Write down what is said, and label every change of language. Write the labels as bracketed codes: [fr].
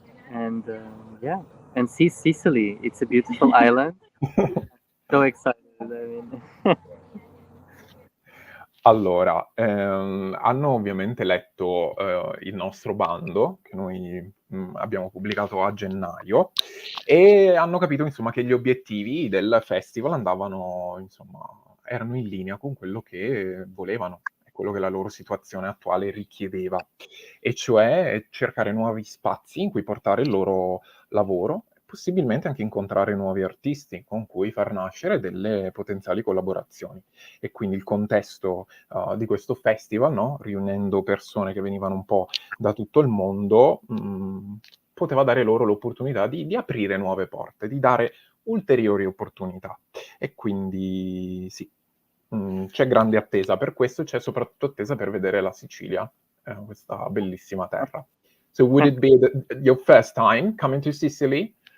[en] And and see Sicily, it's a beautiful island. So excited. I mean. [it] Allora, hanno ovviamente letto il nostro bando, che noi abbiamo pubblicato a gennaio, e hanno capito, insomma, che gli obiettivi del festival andavano, insomma, erano in linea con quello che volevano, e quello che la loro situazione attuale richiedeva, e cioè cercare nuovi spazi in cui portare il loro lavoro, e possibilmente anche incontrare nuovi artisti con cui far nascere delle potenziali collaborazioni. E quindi il contesto di questo festival, no? Riunendo persone che venivano un po' da tutto il mondo, poteva dare loro l'opportunità di aprire nuove porte, di dare ulteriori opportunità. E quindi sì, c'è grande attesa per questo, c'è soprattutto attesa per vedere la Sicilia, questa bellissima terra. [en] So would it be your first time coming to Sicily?